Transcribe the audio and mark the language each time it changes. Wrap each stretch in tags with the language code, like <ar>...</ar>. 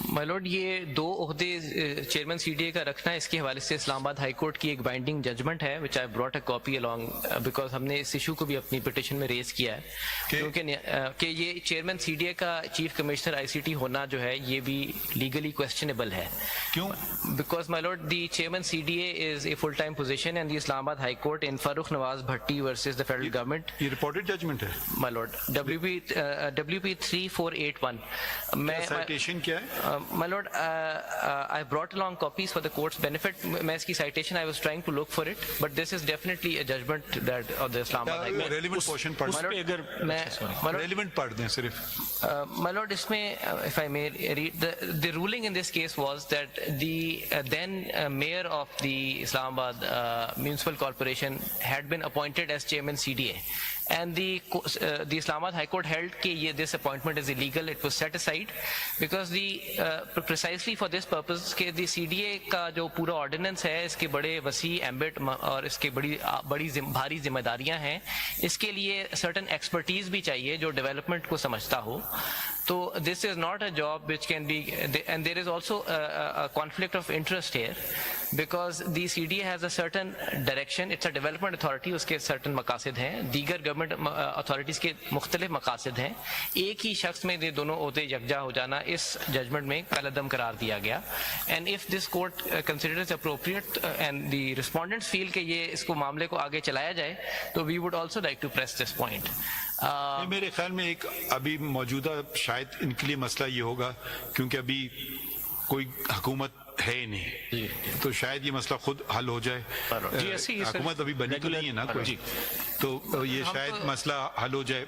<ur>مائی lord یہ 2 عہدے chairman C D A کا رکھنا ہے, اس کے حوالے سے اسلام آباد ہائی کورٹ کی ایک بائنڈنگ ججمنٹ ہے وچ آئی brought a copy</ur> <en>along</en> <ur>because ہم نے اس ایشو کو بھی اپنی پٹیشن میں ریز کیا ہے کہ یہ چیئرمین سی ڈی اے کا چیف کمشنر آئی سی ٹی ہونا جو ہے یہ بھی لیگلی کویسچنیبل ہے. کیوں؟</ur> <en>Because my lord, the chairman CDA is a full-time position and the Islamabad High Court in Farooq Nawaz Bhatti versus the federal government.</en> <ur>یہ</ur> <en>reported judgment</en> <ur>ہے</ur> <en>My lord, WP 3481.</en> <ur>citation کیا ہے؟</ur> <en>My lord, I brought along copies for the court's benefit.</en> <ur>میں اس کی</ur> <en>citation I was trying to look for it, but this is definitely a judgment that of the Islamabad High Court.</en> <ur>relevant portion پڑھ</ur> <en>My lord,</en> <ur>relevant پڑھ دیں صرف.</ur> <en>My lord,</en> <ur>اس میں</ur> <en>if I may read, the ruling in this case was that the then mayor of the Islamabad Municipal Corporation had been appointed as chairman CDA, and the Islamabad High Court held that this appointment is illegal. It was set aside because precisely for this purpose</en> <ur>کہ the CDA کا جو پورا ordinance ہے اس کے بڑے وسیع ambit اور اس کے بڑی بھاری ذمہ داریاں ہیں, اس کے لیے سرٹن ایکسپرٹیز بھی چاہیے جو ڈیولپمنٹ کو سمجھتا ہو. تو</ur> <en>this is not a job which can be, and there is also a conflict of interest here because the CDA has a certain direction. It's a development authority,</en> <ur>اس کے certain مقاصد ہیں, دیگر گورنمنٹ اتھارٹیز کے مختلف مقاصد ہیں. ایک ہی شخص میں یہ دونوں عہدے یکجا ہو جانا اس ججمنٹ میں کالعدم قرار دیا گیا.</ur> <en>and if this court considers appropriate and the respondents feel</en> <ur>کہ یہ اس کو معاملے کو آگے چلایا جائے تو</ur> <en>we would also like to press this point.</en> <ur>میرے خیال میں ایک ابھی موجودہ شاید ان کے لیے مسئلہ یہ ہوگا کیونکہ ابھی کوئی حکومت ہے ہی نہیں, تو شاید یہ مسئلہ خود حل ہو جائے. حکومت ابھی بنی تو نہیں ہے نا کوئی, تو یہ شاید مسئلہ حل ہو جائے.</ur>